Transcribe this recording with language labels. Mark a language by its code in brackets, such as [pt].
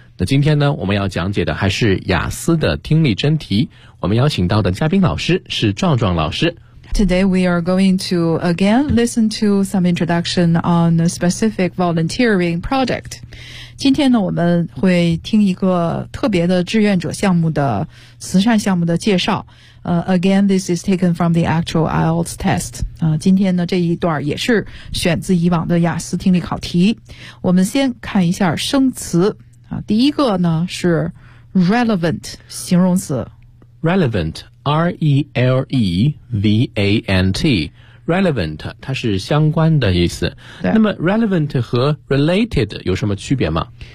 [zh] 那今天呢，我们要讲解的还是雅思的听力真题，我们邀请到的嘉宾老师是壮壮老师。 [en] Today we are going to again listen to some introduction on a specific volunteering project。 [zh] 今天呢，我们会听一个特别的志愿者项目的慈善项目的介绍。 [en] Again, this is taken from the actual IELTS test. [zh] 今天呢这一段也是选自以往的雅思听力考题。我们先看一下生词。第一个呢是 relevant 形容词。 [en] Relevant, R-E-L-E-V-A-N-T. [zh] Relevant, 它是相关的意思。那么 relevant 和 related 有什么区别吗？